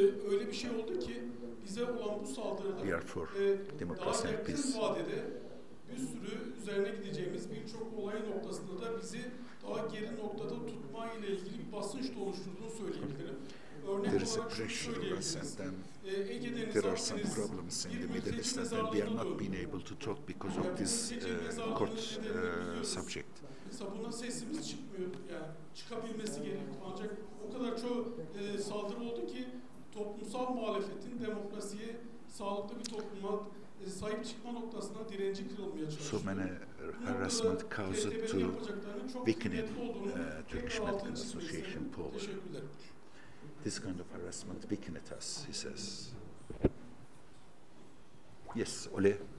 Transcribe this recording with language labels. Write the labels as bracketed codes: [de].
[tr] Öyle bir şey oldu ki bize olan bu saldırıda [en] we are for democracy and peace. [tr] Bir sürü üzerine gideceğimiz birçok olay noktasında da bizi daha geri noktada tutma ile ilgili bir basınç da oluşturduğunu söyleyebilirim. Örnek olarak şunu söyleyebiliriz. Ege Deniz Akdeniz bir mülteci mezarlığı [en] because of this court subject. [tr] Mesela buna sesimiz çıkmıyor. Yani çıkabilmesi gerekiyor. Ancak o kadar çok saldırı oldu ki toplumsal muhalefetin demokrasiye, sağlıklı bir topluma sahip çıkma noktasında direnci kırılmaya çalışıyor. [en] So many harassment caused to weakening Turkish Medical Association power. This kind of harassment weakened us, he says. Yes, Ole.